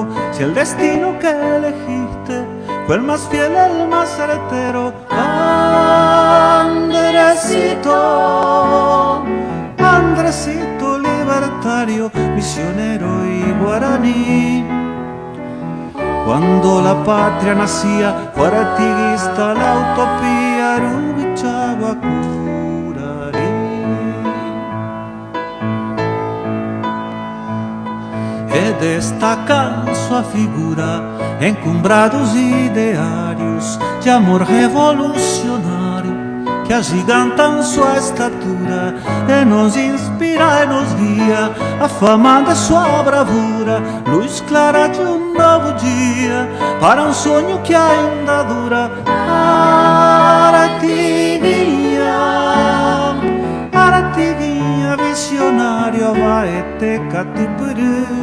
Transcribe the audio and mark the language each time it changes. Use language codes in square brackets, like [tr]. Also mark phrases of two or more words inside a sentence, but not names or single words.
[es] Si el destino que elegiste fue el más fiel, el más certero. Andresito, Andresito libertario, misionero y guaraní. Cuando la patria nacía, fue artiguista la utopía, Rubichaguacurarí. [pt] E destacan sua figura encumbrados idearios de amor revolucionario que agigantam sua estatura e nos inspira e nos guia, a fama de sua bravura, luz clara de um novo dia, para um sonho que ainda dura. Aratiguinha, visionário, Abaeté, Catupurú.